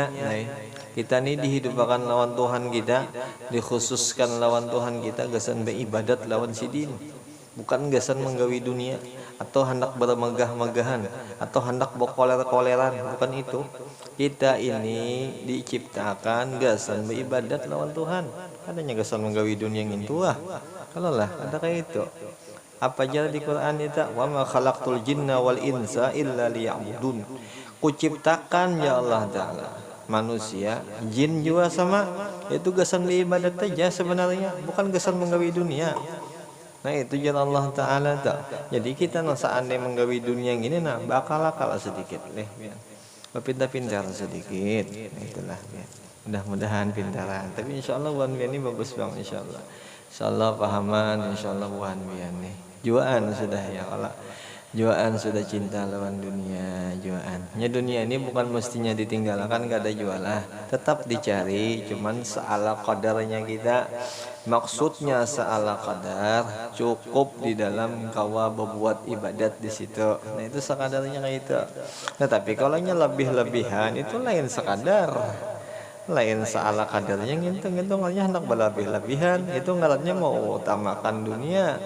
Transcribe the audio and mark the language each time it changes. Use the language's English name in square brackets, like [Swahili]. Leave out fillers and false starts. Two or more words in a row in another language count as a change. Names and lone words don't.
[Banjar] Nah kita nih dihidupakan lawan Tuhan kita, dikhususkan lawan Tuhan kita gasan beribadat lawan sidin, bukan gasan menggawi dunia atau hendak bermegah-megahan atau hendak berkoler-koleran, bukan itu. Kita ini diciptakan gasan beribadat lawan Tuhan, adanya gasan menggawi dunia yang itu kalau lah ada kayak itu. Apa aja di Quran itu, [Arabic] وما خلقت الجن والإنس إلا ليعبدون. [Banjar] Kuciptakan ya Allah Ta'ala manusia, jin juga sama, itu gasan beribadat aja sebenarnya, bukan gasan menggawi dunia. Nah itu jalan Allah Ta'ala tak. Jadi kita seandainya menggawi dunia yang ini, nah bakal sedikit leh, berpindah-pindah sedikit. Nah, itulah ya. Mudah-mudahan pintaran. Tapi [Arabic] إن شاء الله [Banjar] buan bian ini bagus bang, [Arabic] إن شاء الله. إن شاء الله [Banjar] pahaman, [Arabic] إن شاء الله [Banjar] buan bian nih. Juaan sudah ya kalau juaan sudah cinta lawan dunia, juaannya dunia ini bukan mestinya ditinggalkan, gak ada jualah, tetap dicari, cuman seala qadarnya kita. Maksudnya seala qadar, cukup di dalam kawa berbuat ibadat di situ. Nah itu sekadarnya kayak itu. Nah tapi kalau lebih-lebihan itu lain sekadar, lain seala kadarnya ngitung hendak berlebih-lebihan, itu ngalatnya mau utamakan dunia.